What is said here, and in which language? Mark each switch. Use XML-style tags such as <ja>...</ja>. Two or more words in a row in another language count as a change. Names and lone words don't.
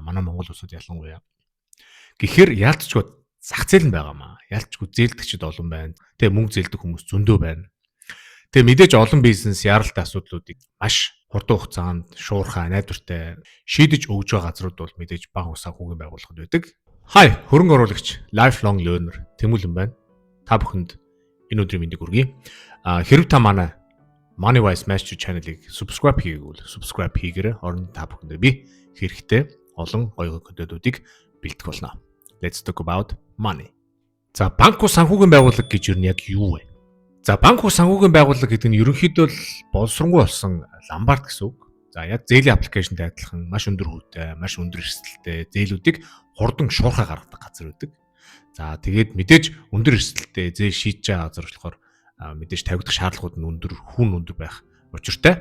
<mn>Манай Монгол улсууд ялангуяа. Гэхдээ яалтчгүй зах зээл нь байгаамаа. Яалтчгүй зээлдэгчд олон байна. Тэгээ мөнгө зээлдэх хүмүүс зөндөө байна. Тэгээ мэдээж олон бизнес яаралтай асуудлуудыг маш хурдан хугацаанд шуурхай найдвартай шийдэж өгж байгаа газрууд бол мэдээж банк ус санхүүгийн байгууллагууд байдаг. Хай, хөрөнгө оруулагч</mn> <en>lifelong learner</en> <mn>Тэмүүлэн байна. Та бүхэнд энэ өдрийн мэндийг хүргэе. Хэрв та манай MoneyWise Master channel-ыг subscribe хийгээгүй subscribe хийгээрэй. Орон та бүхэндээ би хэрэгтэй олон гоё контентуудыг бэлдэх болно.</mn> <en>Let's talk about money.</en> <mn>За, банк ус санхүүгийн байгууллага гэж юу яг юу вэ? За, банк ус санхүүгийн байгууллага гэдэг нь ерөнхийдөө боловсронгуй болсон ломбард гэсэн үг. За, яг зээлийн аппликейшнтэй адилхан маш өндөр хүүтэй, маш өндөр эрсдэлтэй зээлүүдийг хурдан шуурхай гаргадаг газар байдаг. За, тэгээд мэдээж өндөр эрсдэлтэй зээл шийдэж байгаа газар болохоор мэдээж тавигдах шаардлагууд нь өндөр байх учиртай.</mn>